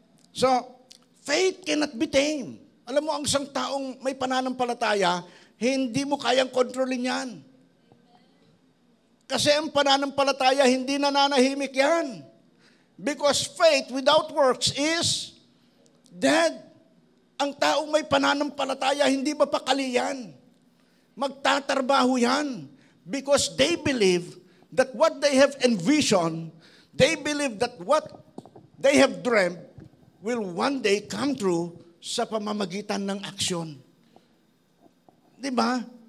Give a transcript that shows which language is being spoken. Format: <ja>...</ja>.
<en>So, faith cannot be tamed.</en> <tl>Alam mo, ang isang taong may pananampalataya, hindi mo kayang kontrolin yan. Kasi ang pananampalataya, hindi nananahimik yan.</tl> <en>Because faith without works is dead.</en> <tl>Ang taong may pananampalataya, hindi mapakali yan. Magtatrabaho yan.</tl> <en>Because they believe that what they have envisioned, they believe that what they have dreamt will one day come true</en> <tl>sa pamamagitan ng aksyon. Di ba?</tl>